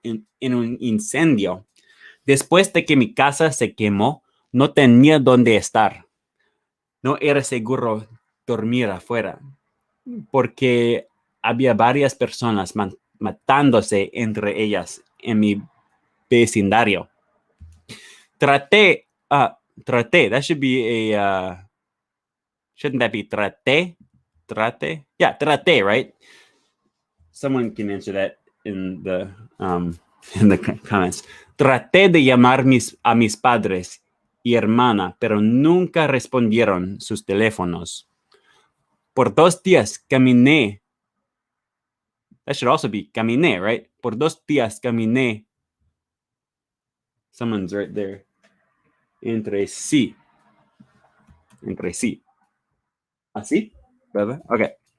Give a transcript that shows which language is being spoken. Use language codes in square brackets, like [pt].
[es] En un incendio. Después de que mi casa se quemó, no tenía dónde estar. No era seguro dormir afuera, porque había varias personas matándose entre ellas en mi vecindario. [en] Traté, that should be shouldn't that be trate? Yeah, trate, right? Someone can answer that in the, um, in the comments. [es] Traté de llamar a mis padres y hermana, pero nunca respondieron sus teléfonos. Por 2 días caminé. [en] That should also be caminé, right? [es] Por 2 días caminé. [en] Someone's right there. [es] Entre sí. Entre sí. ¿Así? ¿Verdad? Okay.